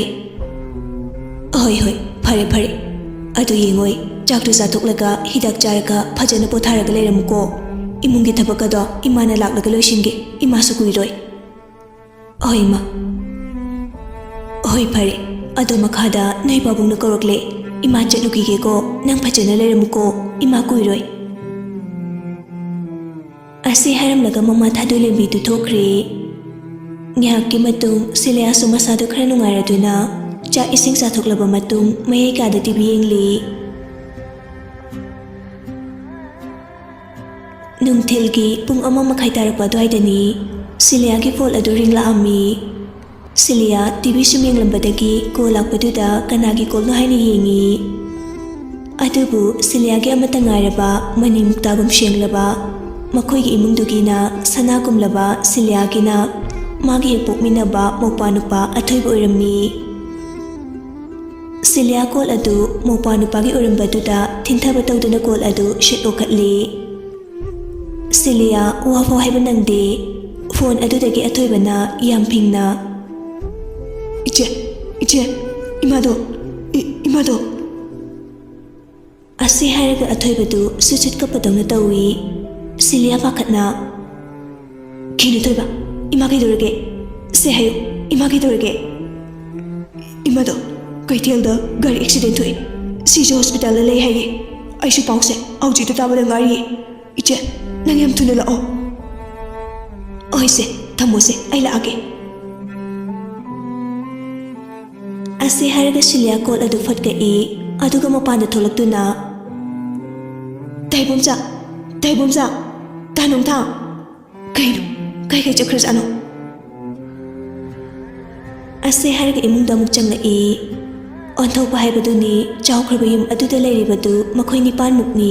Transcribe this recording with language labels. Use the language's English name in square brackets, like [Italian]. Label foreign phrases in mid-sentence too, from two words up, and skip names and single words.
[Manipuri] Hoi, phare. Ado yengoi chaktu chathoklaga hidak charaga phajana potharaga leiramko. Imungi thabakado imana laklaga loisinge ima su kuiroi. Oi ma. Hoi phare. Ado makhada noi babung na korokle ima chatlukige ko nang phajana leramko ima kuiroi. Ase haram laga mama thadu lembi tu thokre. Ngihakki matung Silia su masadu khara nungairaduna cha ising sathoklaba matung mayai kada TV yengli. Nungthilgi pung 1:30 tarakpa adwaidani Silia ki phone adu ringla ammi. Silia TV sum yenglambadagi call lakpaduda kanagi call no haina yengi. Adubu Silia gi amata ngairaba mani muktagum shenglaba makhoi imungdugina sanagumlaba Silia gina magi pokminaba mopanupa athoiba oiramni. Silia call adu mopanupa gi oirambaduda thinthaba tawduna call adu shitokhatli. Silia wafo haiba nangde phone adudagi athoibana yampingna. Iche, imado. Ase haraga athoibadu suchit kapadawna tawi. Silia pakhatna. Kini thoiba, ima kaidorage. Se hayo, ima kaidorage. Imado, kaithelda gari accident thoi. Sije hospital la lei haye. Aishu pause, auji to tabada ngari. Iche, nang yam thuna lao. Oise, thamose, ai laage. Ase haraga Silia call adu fatka e aduga mapanda tholaktuna. Daibumsa, tanong ta. Kai chakhrajano. Ase haraga imungda muk changla e onthopa haibaduni chawkhraba yum aduda leiribadu makhoi nipan mukni.